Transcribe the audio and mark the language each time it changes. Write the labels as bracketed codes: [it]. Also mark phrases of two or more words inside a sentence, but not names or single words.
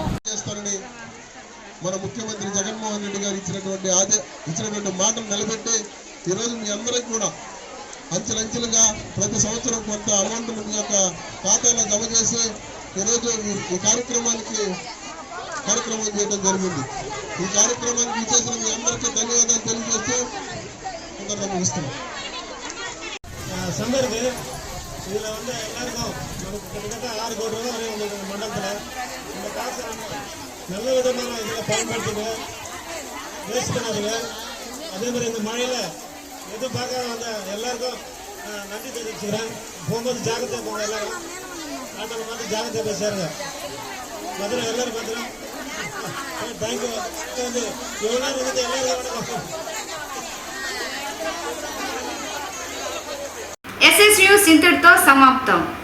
[te] మన ముఖ్యమంత్రి జగన్మోహన్ రెడ్డి గారు ఇచ్చినటువంటి మాటలు నిలబెట్టి ఈరోజు మీ అందరికీ కూడా అంచెలంచెలుగా ప్రతి సంవత్సరం కొంత అమౌంట్ మీ యొక్క ఖాతాలో జమ చేసి ఈరోజు ఈ కార్యక్రమం చేయడం జరిగింది. ఈ కార్యక్రమానికి ఇచ్చేసిన మీ అందరికీ ధన్యవాదాలు తెలియజేస్తూ ముగిస్తున్నాం. [ta] ಸಂದರ್ಭ இதில் எல்லாருக்கும் நமக்கு கிட்டத்தட்ட 6 கோடி ரூபாய் வரை உங்களுக்கு மண்டலத்தில் இந்த காசு நல்ல விதமாக இதில் பயன்படுத்துங்க, வேஸ்ட் பண்ணாதுங்க. அதே மாதிரி இந்த மழையில் எதுவும் பார்க்காத வந்த எல்லாருக்கும் நன்றி தெரிவிச்சுக்கிறேன். போகும்போது ஜாகிரதையாக போங்க, எல்லாரும் ஆட்டோவில் பார்த்து ஜாகிரதையாக போய் சேருங்க. பத்திரம் எல்லாரும் பத்திரம். தேங்க்யூ. வந்து எவ்வளோ நேரம் வந்து எல்லாரும் [te] SS న్యూస్ ఇంతటితో సమాప్తం.